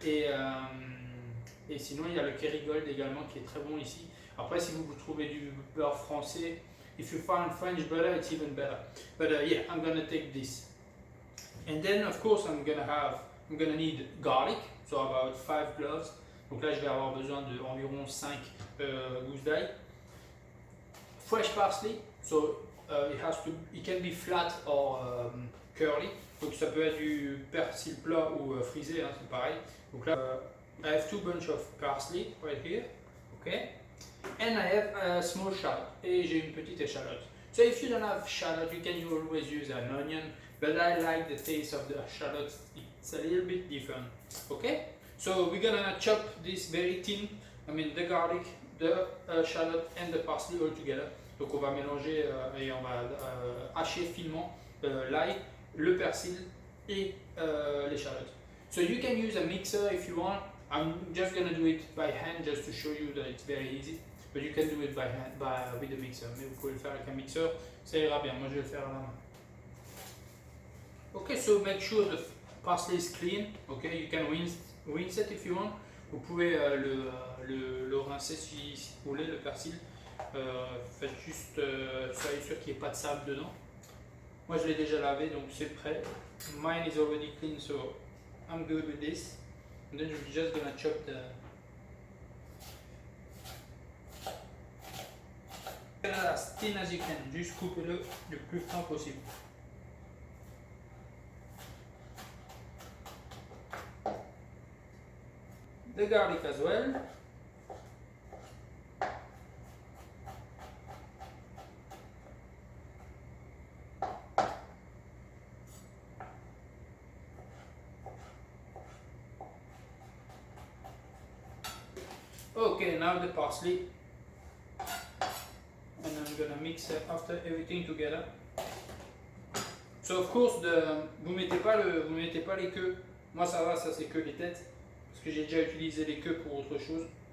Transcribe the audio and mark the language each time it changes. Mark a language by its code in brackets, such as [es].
[fr] Et sinon il y a le Kerrygold également qui est très bon ici. Après si vous trouvez du beurre français, [en] if you find French butter it's even better. But yeah, I'm gonna take this. And then of course I'm gonna need garlic, so about 5 cloves. [fr] Donc là je vais avoir besoin d'environ 5 gousses d'ail. [en] Fresh parsley, so it can be flat or curly. [fr] Donc ça peut être du persil plat ou frisé, hein, c'est pareil. Donc là [en] I have 2 bunch of parsley right here, okay. And I have a small shallot, [fr] et j'ai une petite échalote. [en] So if you don't have shallot, you can always use an onion, but I like the taste of the shallot. It's a little bit different, okay. So we're gonna chop this very thin, the garlic, the shallot and the parsley all together. [fr] Donc on va mélanger et on va hacher finement l'ail, le persil et l'échalote. [en] So you can use a mixer if you want. I'm just gonna do it by hand just to show you that it's very easy. But you can do it by hand, with a mixer. [fr] Mais vous pouvez le faire avec un mixeur, ça ira bien. Moi je vais le faire à la main. [en] Okay, so make sure the parsley is clean. Okay, you can rinse it if you want. [fr] Vous pouvez le rincer si vous voulez, le persil. Faites juste, soyez sûr qu'il n'y ait pas de sable dedans. Moi je l'ai déjà lavé donc c'est prêt. [en] Mine is already clean, so I'm good with this. And then we're just gonna chop as thin as you can. [fr] Juste coupez-le le plus fin possible. [en] The garlic as well. Okay, now the parsley. And I'm gonna mix after everything together. So of course, [fr] vous mettez pas les queues. Moi ça va, ça c'est que les têtes. Parce que j'ai déjà utilisé les queues pour autre chose.